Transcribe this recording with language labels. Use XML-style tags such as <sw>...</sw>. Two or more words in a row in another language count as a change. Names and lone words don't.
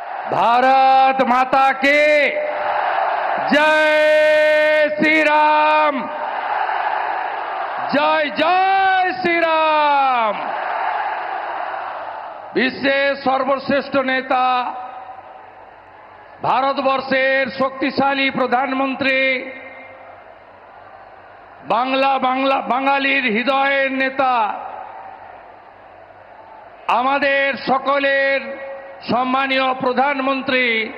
<hi>भारत माता की जय श्री राम, जय जय श्री राम।</hi> <bn>বিশ্বের সর্বশ্রেষ্ঠ নেতা, ভারতবর্ষের শক্তিশালী প্রধানমন্ত্রী, বাঙালির হৃদয়ের নেতা, আমাদের সকলের সম্মানীয় প্রধানমন্ত্রী</bn>